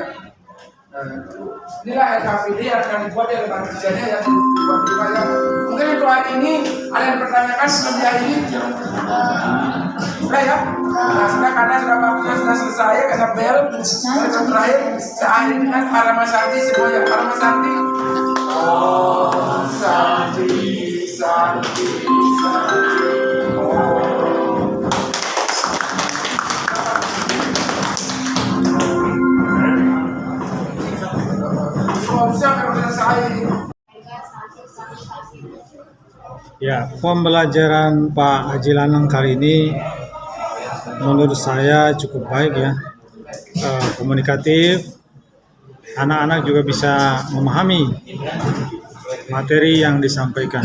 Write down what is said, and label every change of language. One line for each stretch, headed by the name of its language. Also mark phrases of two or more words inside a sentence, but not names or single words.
Indonesian: Nah, inilah LKPD yang akan dibuat oleh Bank Kerjanya yang dibuat di mana. Mungkin untuk hari ini ada yang bertanyakan sebelum hari ini sudah ya. Nah, sudah karena sudah waktunya sudah selesai karena bel terakhir saya akhiri dengan
Sanskrit: Parama Santi
Indonesian: semuanya.
Sanskrit: Parama Santi. Oh, Santi, Santi, Santi.
Indonesian: Ya, pembelajaran Pak Haji Lanang kali ini menurut saya cukup baik ya, komunikatif, anak-anak juga bisa memahami materi yang disampaikan.